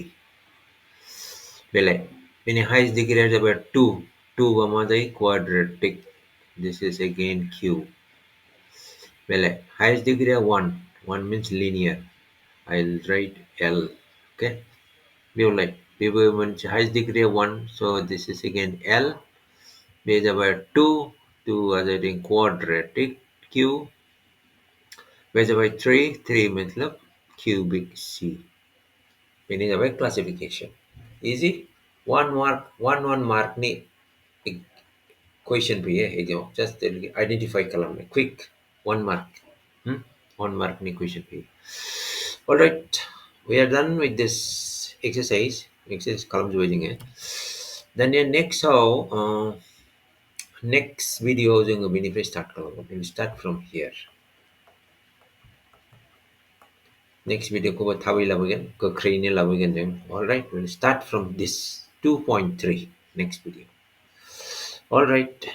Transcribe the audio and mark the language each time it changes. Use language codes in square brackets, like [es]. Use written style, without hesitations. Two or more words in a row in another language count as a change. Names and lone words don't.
[brx] बेलेग बेनि [en] highest degree जाबाय 2 [brx] बा मा जायो [en] quadratic this is again q बेलेग highest degree 1 means linear I'll write l okay [brx] बेवलाय बेबो मोनसे [en] highest degree 1 so this is again l [brx] बे जाबाय 2 आ जादों [en] quadratic q [brx] बे जाबाय 3 मतलब [en] cubic c [brx] बेनि जाबाय [en] classification easy one mark ni question फैयो एग्जाम just identify खालामनो quick 1 mark 1 mark ni question फैयो all right we are done with this exercise [brx] खालामजोबबाय जोङो दानिया [en] next video [brx] जोङो बेनिफ्राय [en] start खालामगोन we'll start from here next video [brx] खौबो थाबै लाबोगोन गोख्रैनो लाबोगोन जों [en] all right we'll start from this 2.3 next video all right